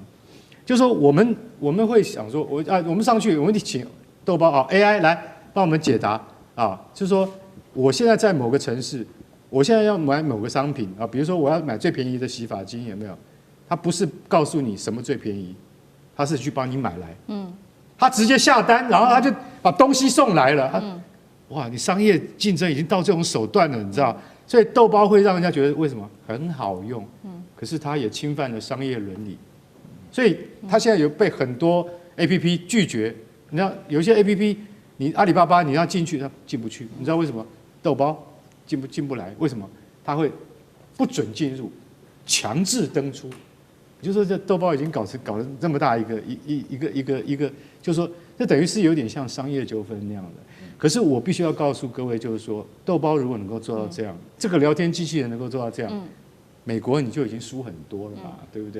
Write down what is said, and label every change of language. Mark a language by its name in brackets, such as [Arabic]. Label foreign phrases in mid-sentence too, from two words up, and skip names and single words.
[Chinese] 就是說我們會想說，我們上去，我們請豆包啊 AI 來幫我們解答啊，就是說我現在在某個城市，我現在要買某個商品啊，比如說我要買最便宜的洗髮精，有沒有？他不是告訴你什麼最便宜。他是去幫你買來，他直接下單，然後他就把東西送來了，哇，你商業競爭已經到這種手段了，你知道？所以豆包會讓人家覺得為什麼很好用，可是它也侵犯了商業倫理，所以它現在有被很多 APP 拒絕。你知道有些 APP， 你阿里巴巴你要進去，它進不去，你知道為什麼？豆包進不來，為什麼？它會不准進入，強制登出。就說這豆包已經搞了這麼大一個，就是說這等於是有點像商業糾紛那樣的。可是我必須要告訴各位，就是說豆包如果能夠做到這樣，這個聊天機器人能夠做到這樣，美國你就已經輸很多了吧，對不對？